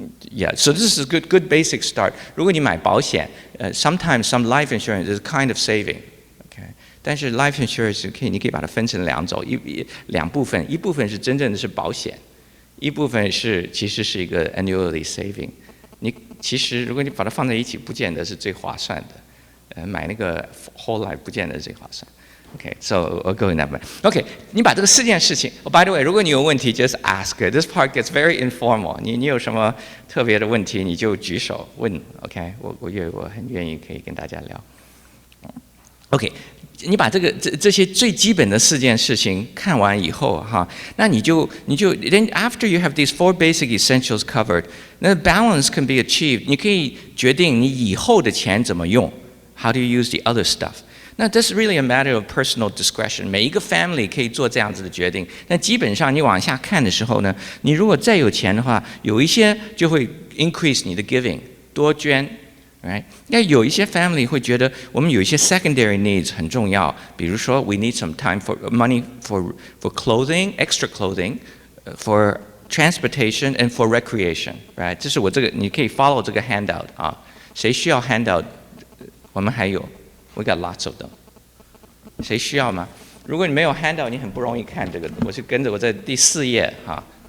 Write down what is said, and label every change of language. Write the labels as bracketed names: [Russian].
[English] Yeah, so this is a good basic start. [Chinese] 如果你买保险， [English] sometimes some life insurance is kind of saving, okay? [Chinese] 但是 life insurance 你可以把它分成2种，两部分，一部分是真正的是保险，一部分其实是一个 annually saving。你其实如果你把它放在一起，不见得是最划算的。买那个 whole life 不见得是最划算。 [English] Okay, so I'll go in that way. [Chinese] Okay, 你把这个4件事情。 [English] Oh, by the way， [Chinese] 如果你有问题 [English] ，just ask. This part gets very informal. [Chinese] 你有什么特别的问题，你就举手问。 OK， 我很愿意可以跟大家聊。 [English] OK， [Chinese] 你把这些最基本的4件事情看完以后，哈，那你就 [English] then after you have these 4 basic essentials covered， 那 balance can be achieved。 [Chinese] 你可以决定你以后的钱怎么用。 [English] How do you use the other stuff？那 that's really a matter of personal discretion。 [Chinese] 每一个 family 可以做这样子的决定。那基本上你往下看的时候呢，你如果再有钱的话，有一些就会 increase 你的 giving， 多捐 ，right？ [English] 那有一些 family [Chinese] 会觉得我们有一些 [English] secondary needs 很重要，比如说 we need some time for money for clothing, extra clothing, for transportation and for recreation，right？ [Chinese] 这是我这个你可以 follow 这个 handout 啊，谁需要 handout？我们还有。 [English] We got lots of them。 [Chinese] 谁需要吗？如果你没有 handout， 你很不容易看这个。我是跟着我在第4页哈。